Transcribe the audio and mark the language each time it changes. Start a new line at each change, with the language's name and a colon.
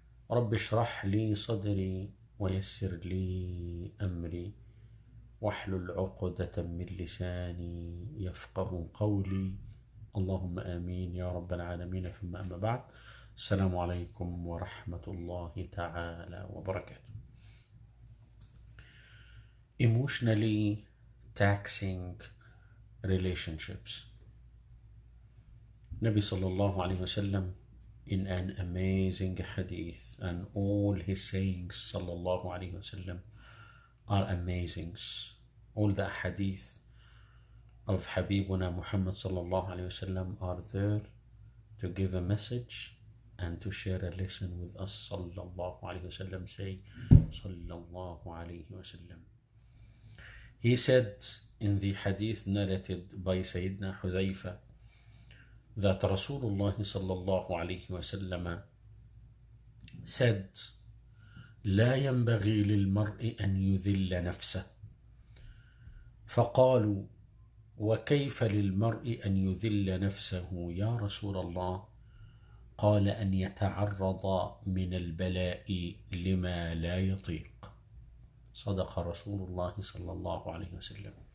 Arabic: رب اشرح لي صدري ويسر لي أمري واحلل عقدة من لساني يفقه قولي اللهم آمين يا رب العالمين. ثم أما بعد، السلام عليكم ورحمة الله تعالى وبركاته.
English: Emotionally taxing relationships. Nabi sallallahu alayhi wasallam in an amazing hadith, and all his sayings sallallahu alayhi wasallam are amazing. All the hadith of Habibuna Muhammad sallallahu alayhi wasallam are there to give a message and to share a lesson with us sallallahu alayhi wasallam. Say sallallahu alayhi wasallam. He said in the hadith narrated by Sayyidina Hudhayfa that Rasulullah sallallahu alayhi wasallam said,
Arabic: لا ينبغي للمرء أن يذل نفسه. فقالوا وكيف للمرء أن يذل نفسه يا رسول الله؟ قال أن يتعرض من البلاء لما لا يطيق. صدق رسول الله صلى الله عليه وسلم.